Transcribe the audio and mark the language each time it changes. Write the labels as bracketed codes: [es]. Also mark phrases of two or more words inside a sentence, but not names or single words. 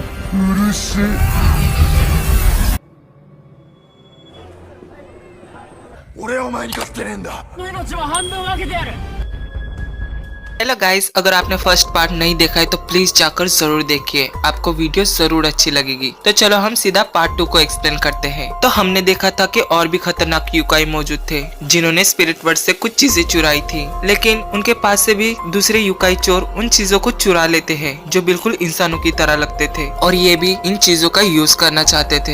[ja] うるせえ。俺はお前に勝ってねえんだ。命は半分分けてやる。 [en] Hello guys, [hi] अगर आपने [en] first part [hi] नहीं देखा है तो प्लीज जाकर जरूर देखिए, आपको वीडियो जरूर अच्छी लगेगी। तो चलो हम सीधा पार्ट 2 को एक्सप्लेन करते हैं। तो हमने देखा था कि और भी खतरनाक युकाई मौजूद थे जिन्होंने [en] spirit world [hi] से कुछ चीजें चुराई थी, लेकिन उनके पास से भी दूसरे युकाई चोर उन चीजों को चुरा लेते हैं जो बिल्कुल इंसानों की तरह लगते थे और ये भी इन चीजों का यूज करना चाहते थे।